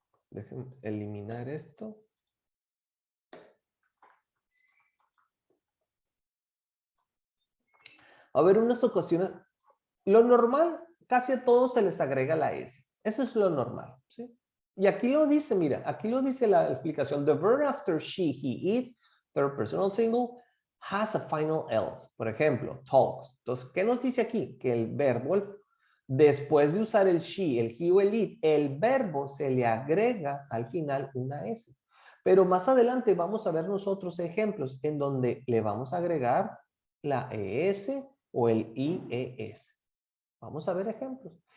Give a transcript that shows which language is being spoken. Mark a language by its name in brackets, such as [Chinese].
[Spanish] Déjenme eliminar esto. A ver, unas ocasiones, lo normal, casi a todos se les agrega la S. Eso es lo normal, ¿sí? Y aquí lo dice, mira, aquí lo dice la explicación. [English] The verb after she, he, it, third personal single, has a final else. [Spanish] Por ejemplo, talks. Entonces, ¿qué nos dice aquí? Que el verbo, después de usar el she, el he o el it, el verbo se le agrega al final una S. Pero más adelante vamos a ver nosotros ejemplos en donde le vamos a agregar la ES o el IES. Vamos a ver ejemplos.